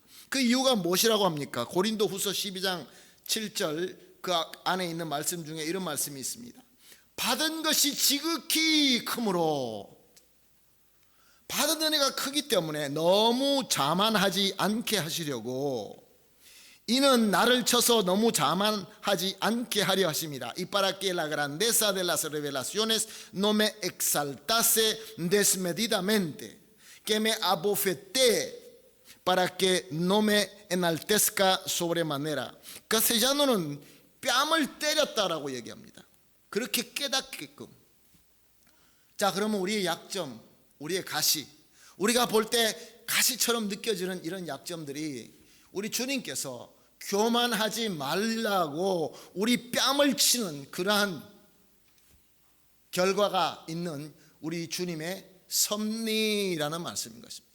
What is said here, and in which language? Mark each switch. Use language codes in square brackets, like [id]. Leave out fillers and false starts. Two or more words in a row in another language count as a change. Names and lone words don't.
[ko] 그 이유가 무엇이라고 합니까? 고린도후서 12장 7절 그 안에 있는 말씀 중에 이런 말씀이 있습니다. 받은 것이 지극히 크므로, 받은 은혜가 크기 때문에 너무 자만하지 않게 하시려고, 이는 나를 쳐서 너무 자만하지 않게 하려 하십니다. [es] Y para que la grandeza de las revelaciones no me exaltase desmedidamente, que me abofetee para que no me enaltezca sobremanera. [ko] castellano는 뺨을 때렸다라고 얘기합니다. 그렇게 깨닫게끔. 자, 그러면 우리의 약점, 우리의 가시, 우리가 볼 때 가시처럼 느껴지는 이런 약점들이 우리 주님께서 교만하지 말라고 우리 뺨을 치는 그러한 결과가 있는 우리 주님의 섭리라는 말씀인 것입니다.